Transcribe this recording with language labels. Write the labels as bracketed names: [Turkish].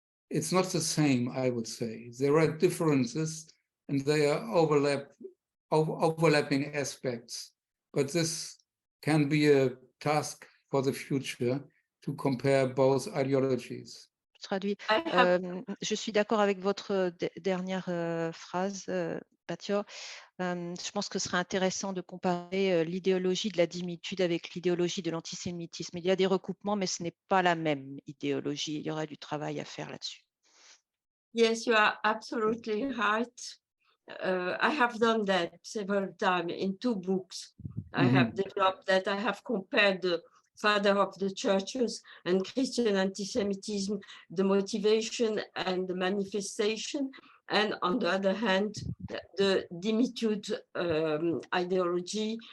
[English] It's not the same, I would say. There are differences and they are overlapping aspects, but this can be a task for the future to compare both ideologies. [French] Traduit. Je suis d'accord avec votre dernière phrase, Batior. Je pense que ce serait intéressant de comparer l'idéologie de la dimitude avec l'idéologie de l'antisémitisme. Il y a des recoupements, mais ce n'est pas la même idéologie. Il y aura du travail à faire là-dessus. [English] Yes, you are absolutely right. I have done that several times in 2 books. I have developed that. I have compared the father of the churches and Christian anti-Semitism, the motivation and the manifestation, and on the other hand, the dimitude ideology.